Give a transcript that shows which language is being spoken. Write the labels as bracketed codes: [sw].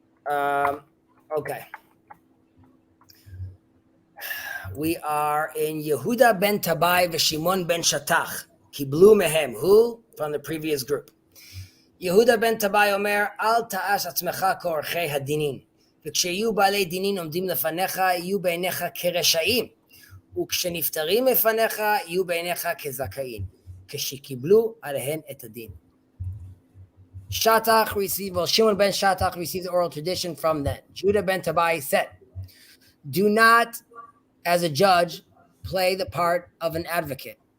[en] go. Okay. We are in Yehuda ben Tabai v'Shimon ben Shatach. [he] Kiblu mehem. [en] Who? From the previous group. [he] Yehuda ben Tabai omer, al ta'ash atzmecha k'orchei hadinin. וכשהיו בעלי דינין עומדים לפניך, יהיו בעיניך כרשעים. וכשנפטרים לפניך, יהיו בעיניך כזכאים. כשקיבלו עליהן את הדין. [en] Shatach received, well, Shimon ben Shatach received the oral tradition from them. Judah ben Tabai said, do not, as a judge, play the part of an advocate.